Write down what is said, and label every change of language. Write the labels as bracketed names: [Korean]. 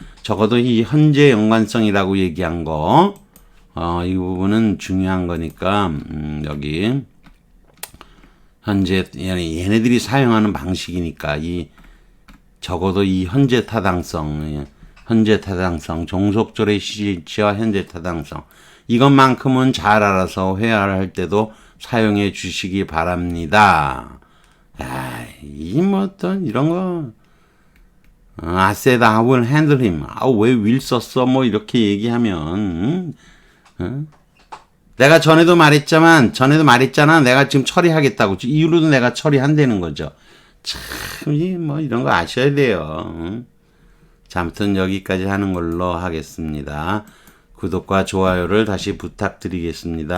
[Korean] 적어도 이 현재 연관성이라고 얘기한 거, 이 부분은 중요한 거니까, 여기, 현재, 얘네들이 사용하는 방식이니까, 적어도 이 현재 타당성, 종속절의 시제와 현재 타당성, 이것만큼은 잘 알아서 회화를 할 때도 사용해 주시기 바랍니다. [English] 어떤 이런 거, I said I will handle him. [Korean] 왜 will 썼어? 뭐 이렇게 얘기하면, 내가 전에도 말했잖아. 내가 지금 처리하겠다고. 이후로도 내가 처리한다는 거죠. 참, 뭐 이런 거 아셔야 돼요. 자, 아무튼 여기까지 하는 걸로 하겠습니다. 구독과 좋아요를 다시 부탁드리겠습니다.